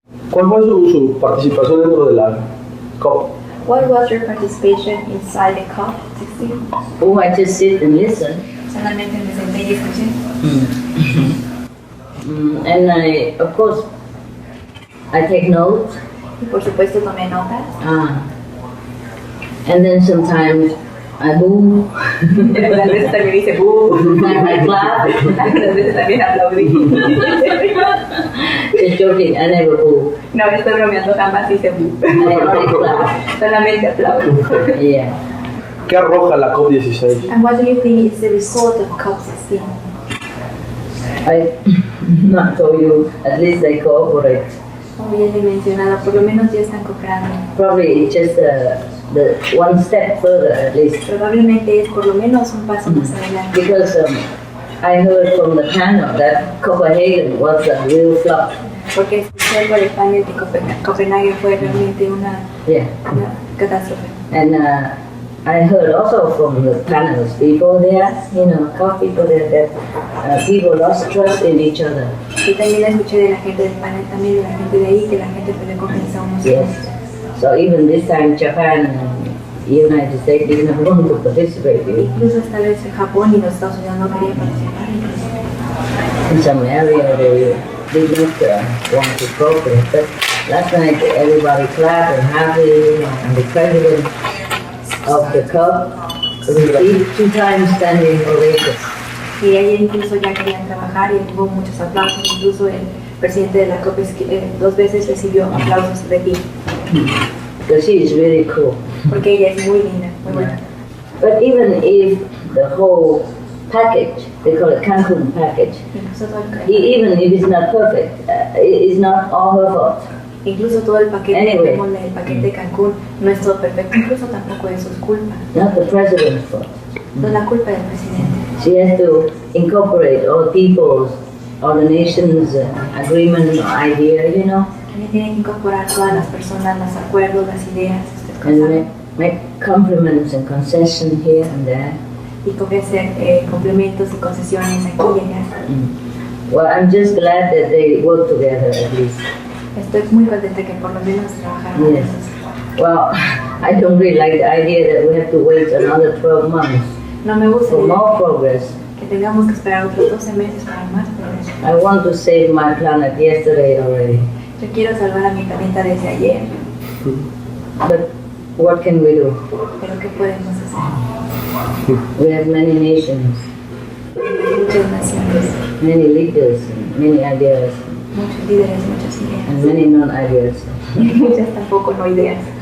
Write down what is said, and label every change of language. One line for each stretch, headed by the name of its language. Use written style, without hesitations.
Spanish: ¿Cuál fue su participación dentro de la COP?
English: What was your participation inside the COP16? Oh, I just sit and listen.
Spanish: Solamente me senté y escuché.
English: And of course, I take notes.
Spanish: Y por supuesto tomé notas.
English: And then sometimes I boo.
Spanish: Algunas veces también hice boo.
English: I clap.
Spanish: Algunas veces también aplaudí.
English: Just joking, I never boo.
Spanish: No, estoy bromeando, jamás hice boo.
English: I only clap.
Spanish: Solamente aplaudo.
English: Yeah.
Spanish: ¿Qué arroja la COP16?
English: And what do you think is the result of COP16? I not told you, at least they cooperate.
Spanish: Como ya le he mencionado, por lo menos ya están cooperando.
English: Probably just the one step further at least.
Spanish: Probablemente es por lo menos un paso más adelante.
English: Because I heard from the panel that Copenhagen was a real flop.
Spanish: Porque escuché algo del panel de Copenhague fue realmente una catástrofe.
English: And I heard also from the panels people there, COP people there, that people lost trust in each other.
Spanish: Y también escuché de la gente del panel, también de la gente de ahí, que la gente perdió confianza unos en otros.
English: So even this time Japan and United States didn't want to participate.
Spanish: Incluso esta vez Japón y los Estados Unidos no querían participar.
English: In some area they did not want to cooperate. But last night everybody clapped and happy, and the president of the COP received 2 times standing ovation.
Spanish: Y ayer incluso ya querían trabajar y hubo muchos aplausos, incluso el presidente de la COP 2 veces recibió aplausos de pie.
English: Because she is really cool.
Spanish: Porque ella es muy linda, muy buena.
English: But even if the whole package, they call it Cancun package, even if it's not perfect, it's not all her fault.
Spanish: Incluso todo el paquete,
English: Anyway.
Spanish: el paquete de Cancún no es todo perfecto, incluso tampoco es su culpa.
English: Not the president's fault.
Spanish: No es la culpa del presidente.
English: She has to incorporate all people's, all the nations' agreement or idea,
Spanish: Ella tiene que incorporar todas las personas, los acuerdos, las ideas,
English: and make compliments and concessions here and there.
Spanish: y ofrecer complementos y concesiones aquí y allá.
English: Well, I'm just glad that they work together at least.
Spanish: Estoy muy contenta que por lo menos trabajaron
English: Yes.
Spanish: juntos.
English: Well, I don't really like the idea that we have to wait another 12 months
Spanish: No me gusta
English: for more progress.
Spanish: que tengamos que esperar otros 12 meses para más progreso.
English: I want to save my planet yesterday already.
Spanish: Yo quiero salvar a mi planeta desde ayer,
English: But what can we do?
Spanish: pero ¿qué podemos hacer?
English: We have many nations,
Spanish: Muchas naciones,
English: many leaders, and many ideas,
Spanish: muchos líderes, muchas ideas,
English: and many non-ideas.
Spanish: y muchas tampoco no ideas.